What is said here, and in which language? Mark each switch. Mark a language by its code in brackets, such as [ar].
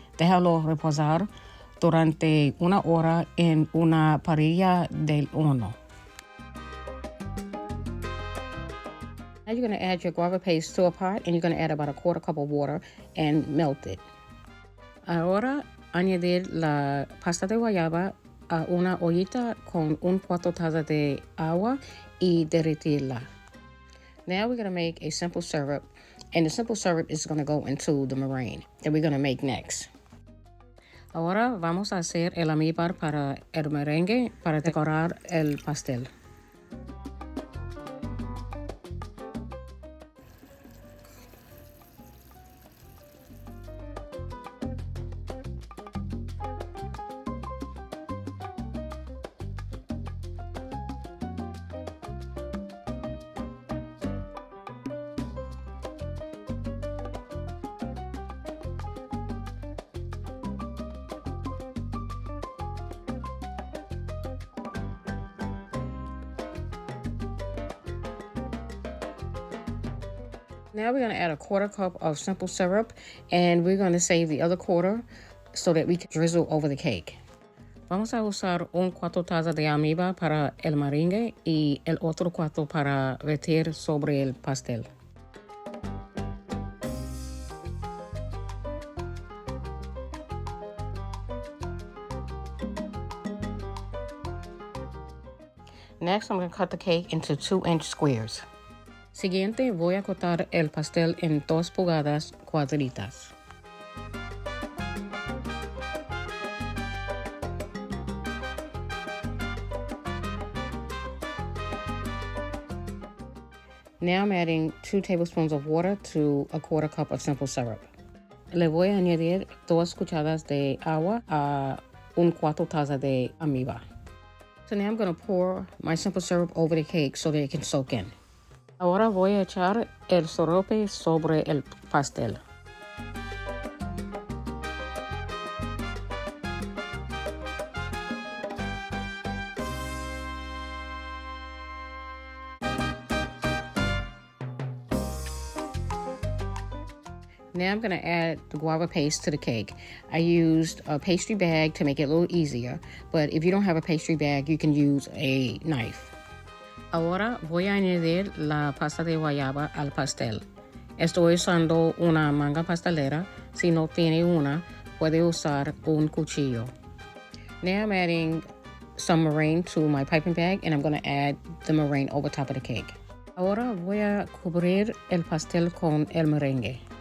[es] Déjalo reposar durante 1 hora en una parrilla del horno. [en] Now you're going to add your guava paste to a pot, and you're going to add about a 1/4 cup of water and melt it. [es] Ahora, añadir la pasta de guayaba a una ollita con 1/4 taza de agua y derretirla. [en] Now we're going to make a simple syrup, and the simple syrup is going to go into the meringue that we're going to make next. [es] Ahora vamos a hacer el almíbar para el merengue para decorar el pastel. [en] Now we're going to add a 1/4 cup of simple syrup, and we're going to save the other 1/4 so that we can drizzle over the cake. [es] Vamos a usar 1/4 taza de almíbar para el merengue y el otro 1/4 para vertir sobre el pastel. [en] Next, I'm going to cut the cake into 2-inch squares. [es] Siguiente, voy a cortar el pastel en 2 pulgadas cuadritas. [en] Now I'm adding 2 tablespoons of water to a 1/4 cup of simple syrup. [es] Le voy a añadir 2 cucharadas de agua a 1/4 taza de almíbar. [en] So now I'm going to pour my simple syrup over the cake so that it can soak in. [es] Ahora voy a echar el sirope sobre el pastel. [en] Now I'm going to add the guava paste to the cake. I used a pastry bag to make it a little easier, but if you don't have a pastry bag, you can use a knife. [es] Ahora voy a añadir la pasta de guayaba al pastel. Estoy usando una manga pastelera. Si no tiene una, puede usar un cuchillo. [en] Now I'm adding some meringue to my piping bag, and I'm going to add the meringue over top of the cake. [es] Ahora voy a cubrir el pastel con el merengue.